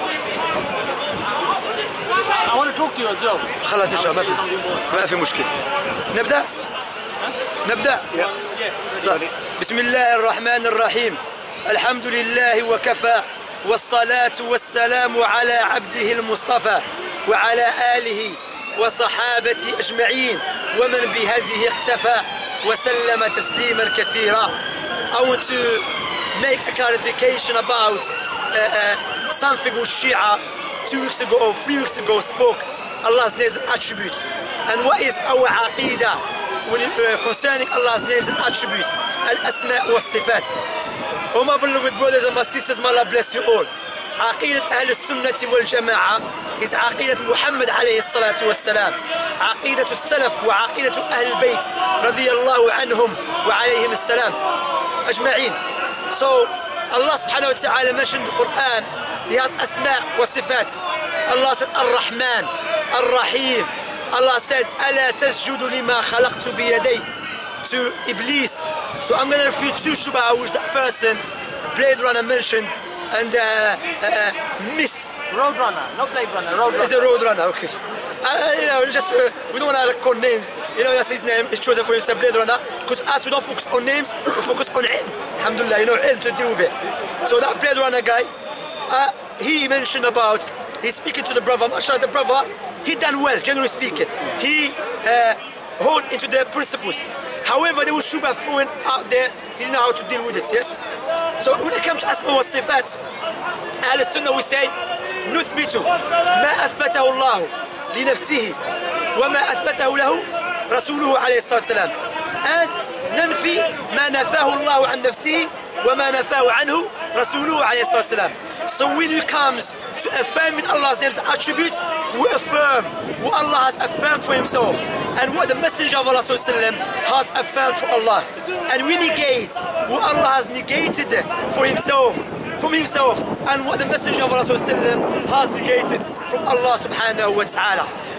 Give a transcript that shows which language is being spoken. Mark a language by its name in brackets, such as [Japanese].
[English] I want to talk to you as well. [Arabic] خلاص إن شاء الله ما في مشكلة. نبدأ؟ نبدأ؟ بسم الله الرحمن الرحيم. الحمد لله وكفى والصلاة والسلام على عبده المصطفى وعلى آله وصحابته أجمعين ومن بهديه اقتفى وسلم تسليما كثيرا. [English] I want to make a clarification about something which Shia 2 weeks ago or 3 weeks ago spoke Allah's names and attributes. And what is our aqidah concerning Allah's names and attributes? Al-Asma' wa Sifat. Oh my beloved brothers and my sisters, may Allah bless you all. Aqidat Ahl Sunnati wal Jama'ah is Aqidat Muhammad alayhi salatu wassalam. Aqidat Salaf wa Aqidat Ahl Bayt radiyallahu anhum wa alayhim as-salam ajma'in. So Allah subhanahu wa ta'ala mentioned in the Quran, He has Asma' wa Sifat. Allah said Ar-Rahman, Ar-Rahim. Allah said, [Arabic] أَلَا تَسْجُدُ لِمَا خَلَقْتُ بِيَدَيْ [English] to Iblis. So I'm going to refute 2 shubha which that person, Blade Runner, mentioned and Miss. Roadrunner, not Blade Runner, Roadrunner. It's a Roadrunner, okay. You know, just we don't want to call names. You know, that's his name. It's chosen for himself, Blade Runner. Because us, we don't focus on names, we focus on ilm. Alhamdulillah, you know, ilm to deal with it. So that Blade Runner guy, he mentioned about, he's speaking to the brother, mashallah, the brother, he done well, generally speaking. He hold into the principles. However, there was shubha thrown out there, he didn't know how to deal with it, yes? So when it comes to Asma wa Sifat, Ahl Sunnah we say, [Arabic] نثبت ما أثبته الله لنفسه وما أثبته له رسوله عليه الصلاة والسلام. And ننفي ما نفاه الله عن نفسه وما نفاه عنه رسوله عليه الصلاة والسلام. [English] So when it comes to affirming Allah's names and attributes, we affirm what Allah has affirmed for Himself and what the Messenger of Allah has affirmed for Allah. And we negate what Allah has negated for Himself, from Himself, and what the Messenger of Allah has negated from Allah subhanahu wa ta'ala.